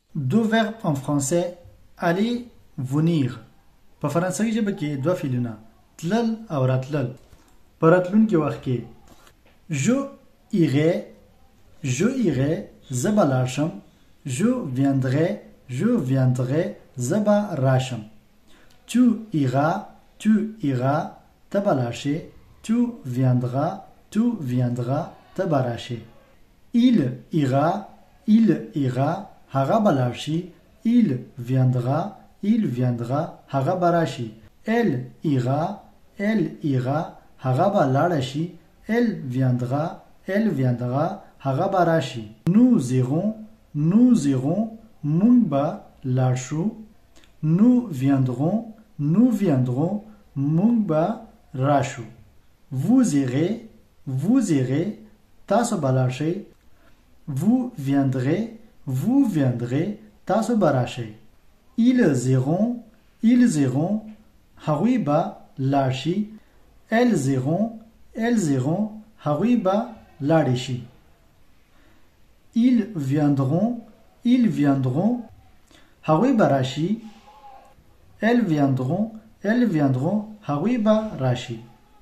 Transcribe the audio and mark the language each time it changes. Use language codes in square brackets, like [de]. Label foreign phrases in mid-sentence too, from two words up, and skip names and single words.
[fr] Deux verbes en français aller, venir. [ps] په فرانسوي ژبه کې دوه فعلونه تلل او راتلل. په راتلونکي وخت کې [fr] je irai [ps] زه به لاړ شم. [fr] je viendrai [ps] زه به راشم. [fr] tu iras [ps] ته به لاړ شې. [fr] tu viendras [ps] ته به راشې. [fr] il ira [ps] هغه به لاړ شي. [fr] il viendra [ps] هغه به راشي. [fr] elle ira [ps] هغه به لاړه شي. [fr] elle viendra [ps] هغه به راشي. [fr] nous irons [ps] مونږ به لاړ شو. [fr] nous viendrons [ps] مونږ به راشو. [fr] vous irez [ps] تاسو به لاړ شئ. [fr] vous viendrez [ps] تاسو به راشئ. [fr] ils iront [ps] هغوی به لاړ شي. [fr] elles iront [ps] هغوی به لاړې شي. [fr] ils viendront [ps] هغوی به راشي. [fr] elles viendront [ps] هغوی به راشي.